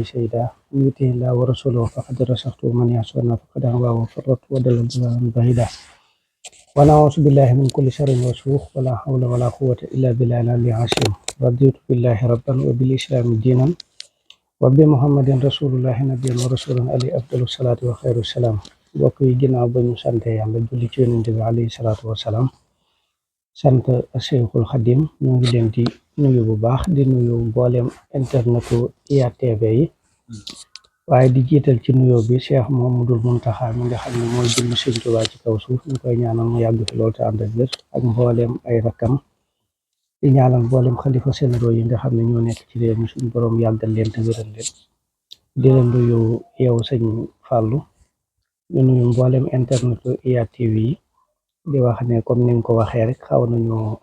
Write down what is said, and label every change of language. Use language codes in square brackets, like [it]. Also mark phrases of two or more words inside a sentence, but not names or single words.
[ar] شهيدا من يطع الله ورسوله فقد رشدت ومن يعصنا فقد غوى وفرط وضل ضلالا بعيدا ونعوذ بالله من كل شر وسوء ولا حول ولا قوة إلا بالله العلي العظيم رضيت بالله ربا وبالإسلام دينا وبمحمد رسول الله نبيا ورسولا عليه أفضل الصلاة وخير السلام [wo] mbokk yi ginnaaw ba ñu sante yàlla julli ci yonent bi [ar] عليه الصلاة والسلام [wo] sant Cheikhul Khadim ñu ngi leen di nuyu bu baax di nuyu mboolem internetu IYAT TV yi waaye di jiital ci nuyoo bi Cheikh Mouhamadoul Mountakha mi nga xam ne mooy jëmm Sëñ Tuubaa ci kaw suuf ñu koy ñaanal mu yàgg fi loolu te ànd ak wér ak mboolem ay rakkam di ñaanal mboolem xalifa généraux yi nga xam ne ñoo nekk ci réew mi suñu borom yàggal leen te wéral leen di leen nuyu yow sëñ Fallou di nuyu mboolem internetu IYAT TV yi di wax ne comme ni nga ko waxee rek xaw nañu